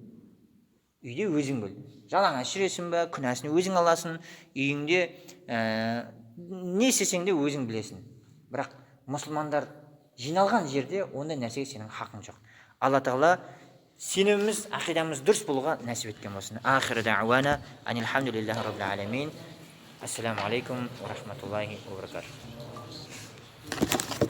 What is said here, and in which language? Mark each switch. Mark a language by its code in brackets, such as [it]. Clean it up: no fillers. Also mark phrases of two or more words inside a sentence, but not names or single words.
[kk] Жалаңаш жүресің бе, күнәсін өзің аласың, үйіңде не істесең де өзің білесің. Бірақ мұсылмандар жиналған жерде ондай нәрсеге сенің хақың жоқ. Алла тағала сеніміміз, ақидамыз дұрыс болуға нәсіп еткен болсын. [ar] وآخر دعوانا أن الحمد لله رب العالمين. السلام عليكم ورحمة الله وبركاته.